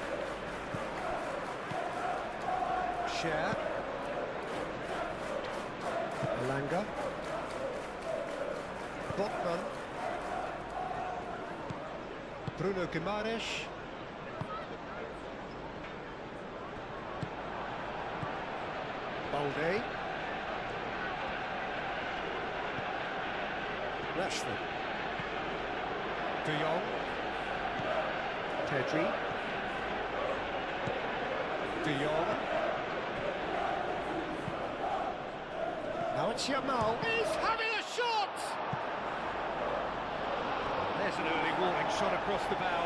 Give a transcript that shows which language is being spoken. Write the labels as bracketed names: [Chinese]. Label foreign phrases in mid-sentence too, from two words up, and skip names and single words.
[English] Share. Alanga. Botman. Bruno Guimaraes. Balde. Rashford. De Jong. Pedri. De Jong. Now it's Yamal. He's having a shot! There's an early warning shot across the bow.